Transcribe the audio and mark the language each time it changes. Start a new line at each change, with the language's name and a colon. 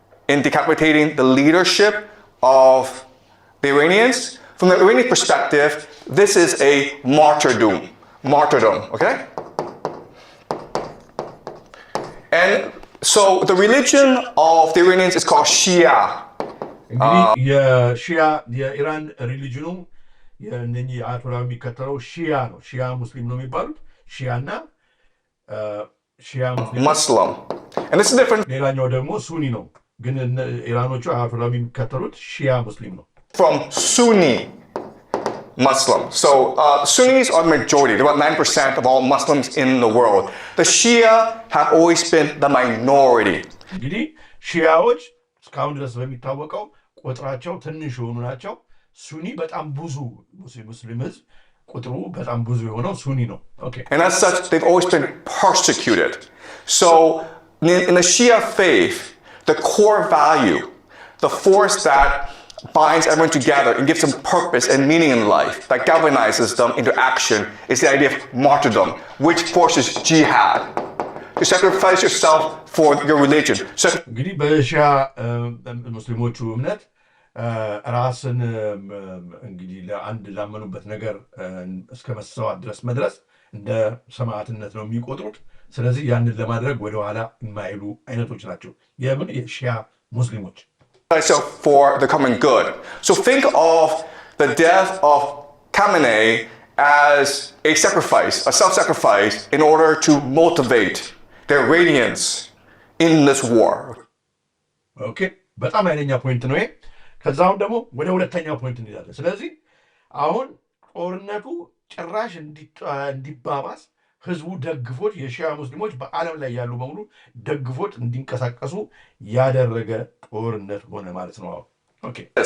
English: In decapitating the leadership of the Iranians, from the Iranian perspective, this is a martyrdom, okay? And so the religion of the Iranians is called Shia.
Amharic: እንግዲህ የሺያ የኢራን ሪሊጅኑ የእነኚህ አያቶላ የሚከተለው ሺያ ነው። ሺያ ሙስሊም ነው የሚባሉት ሺያና ሺያ
English: Muslim. And this is different.
Amharic: ሌላኛው ደግሞ ሱኒ ነው። ግን ኢራኖቹ አያቶላ የሚከተሉት ሺያ ሙስሊም ነው።
English: From Sunni Muslim. So Sunnis are majority. They're about 9% of all Muslims in the world. The Shia have always been the minority.
Amharic: እንግዲህ ሺያዎች እስካሁን ድረስ በሚታወቀው ቁጥራቸው ትንሽ የሆኑ ናቸው። ሱኒ በጣም ብዙ ሙስሊም ህዝብ ቁጥሩ በጣም ብዙ የሆነው ሱኒ ነው። Okay.
English: And as such, they've always been persecuted. So in the Shia faith, the core value, the force that binds everyone together and gives them purpose and meaning in life, that galvanizes them into action, is the idea of martyrdom, which forces jihad. To sacrifice yourself for your religion.
Amharic: እንግዲህ በሺያ ሙስሊሞቹ እምነት ራስን እንግዲህ ለአንድ ላመኑበት ነገር እስከ መሰዋት ድረስ መድረስ እንደ ሰማዕትነት ነው የሚቆጥሩት። ስለዚህ ያንን ለማድረግ ወደኋላ የማይሉ አይነቶች ናቸው የምን የሺያ ሙስሊሞች።
English: For the common good. So think of the death of Khamenei as a sacrifice, a self-sacrifice in order to motivate the Iranians in this war.
Amharic: Okay, በጣም ኃይለኛ ፖይንት ነው ይሄ። ከዛውን ደግሞ ወደ ሁለተኛው ፖይንት እንሄዳለን። ስለዚህ አሁን ጦርነቱ ጭራሽ እንዲባባስ ህዝቡ ደግፎት የሺያ ሙስሊሞች በዓለም ላይ ያሉ በሙሉ ደግፎት እንዲንቀሳቀሱ ያደረገ ጦርነት ሆነ ማለት ነው። Okay.